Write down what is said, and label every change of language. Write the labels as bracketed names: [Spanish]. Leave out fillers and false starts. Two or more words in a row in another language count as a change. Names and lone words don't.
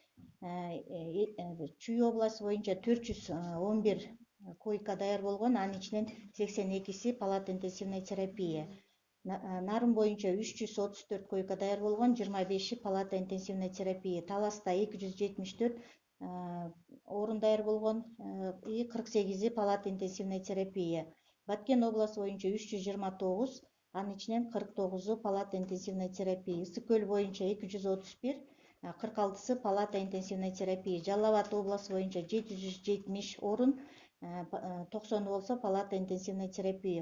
[Kyrgyz] Чүй областы боюнча 411 койка даяр болгон, анын ичинен 82си [Russian] палата интенсивной терапия. [Kyrgyz] Нарын боюнча 334 койка даяр болгон, 25и [Russian] палата интенсивной терапия. [Kyrgyz] Таласта 274 орун даяр болгон и 48и [Russian] палата интенсивной терапия. [Kyrgyz] Баткен областы боюнча 329, анын ичинен 49у [Russian] палата интенсивной терапия. [Kyrgyz] Ысык көл боюнча 231, 46сы [Russian] палата интенсивной терапия. [Kyrgyz] Жалал Абад областы боюнча 770 орун, 90 болсо [Russian] палата интенсивной терапия.